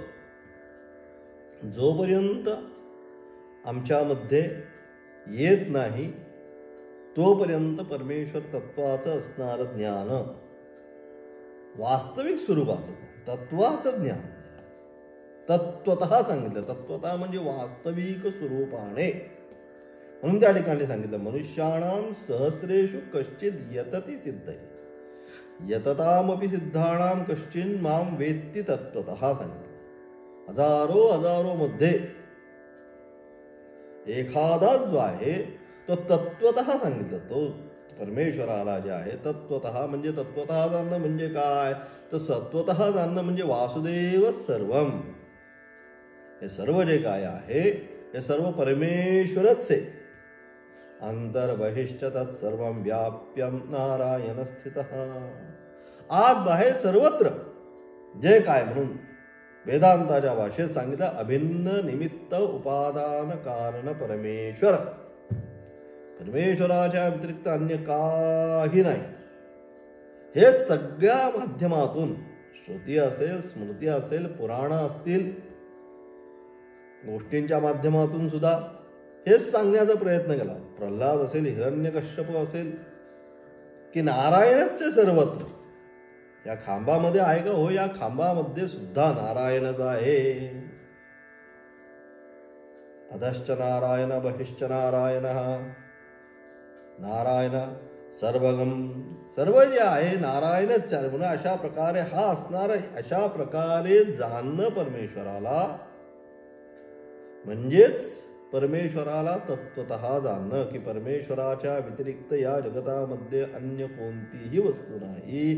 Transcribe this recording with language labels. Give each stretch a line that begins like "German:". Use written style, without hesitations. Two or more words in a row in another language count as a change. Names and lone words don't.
Marathi: जोपर्यंत आमच्यामध्ये येत नाही तोपर्यंत परमेश्वर तत्वाचं असणारं ज्ञान, वास्तविक स्वरूपाचं तत्वाचं ज्ञान तत्वतः सांगितलं. तत्वतः म्हणजे वास्तविक स्वरूपाने. म्हणून त्या ठिकाणी सांगितलं
Sanskrit: मनुष्याणाम सहस्रेषु कश्चित यतती सिद्धये यततामपि सिद्धाणाम कश्चिन माम वेत्ति तत्वतः
Marathi: सांगितलं. हजारो मध्ये एखादा जो आहे तो तत्वतः सांगितलं. तो परमेश्वराला जे आहे तत्वतः म्हणजे तत्वतः जाणणं म्हणजे काय तर सत्वतः जाणणं म्हणजे
Sanskrit: वासुदेव सर्वम.
Marathi: हे सर्व जे काय आहे हे सर्व परमेश्वरच आहे.
Sanskrit: अंतर्बहिष्ठ तत्सर्वं व्याप्यं नारायण स्थितः.
Marathi: आत बाहेर सर्वत्र जे काय म्हणून वेदांताच्या भाषेत सांगितलं अभिन्न निमित्त उपादान कारण परमेश्वर. परमेश्वराच्या व्यतिरिक्त अन्य काही नाही. हे सगळ्या माध्यमातून श्रुती असेल, स्मृती असेल, पुराण असतील, गोष्टींच्या माध्यमातून सुद्धा हेच सांगण्याचा प्रयत्न केला. प्रल्हाद असेल, हिरण्यकश्यप असेल की नारायणच सर्वत्र. या खांबामध्ये आहे का? हो, या खांबामध्ये सुद्धा नारायणच आहे.
Sanskrit: अधश्च नारायण बहिश्च नारायण नारायण सर्वगम.
Marathi: सर्व जे आहे नारायणच आहे. म्हणून अशा प्रकारे हा असणार, अशा प्रकारे जाणणं परमेश्वराला म्हणजेच परमेश्वराला तत्वतः जाणणं की परमेश्वराच्या व्यतिरिक्त या जगतामध्ये अन्य कोणतीही वस्तू नाही.